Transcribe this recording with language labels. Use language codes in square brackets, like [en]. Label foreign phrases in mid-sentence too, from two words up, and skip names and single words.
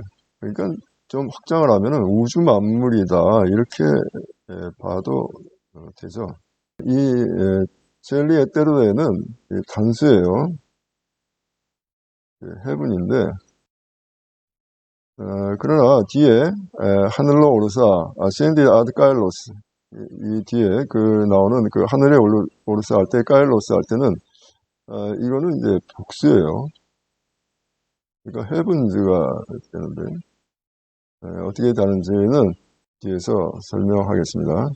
[ko] 그러니까 좀 확장을 하면은 우주 만물이다 이렇게 봐도 되죠. 이 첼리 에테르에는 단수예요. heaven인데, 그러나 뒤에 하늘로 오르사, [la] ascended ad caelos, [ko] 이 뒤에 나오는 하늘에 오르사 할 때, caelos 할 때는 이거는 이제 복수예요. 그러니까 heavens가 되는데 어떻게 다른지는 뒤에서 설명하겠습니다.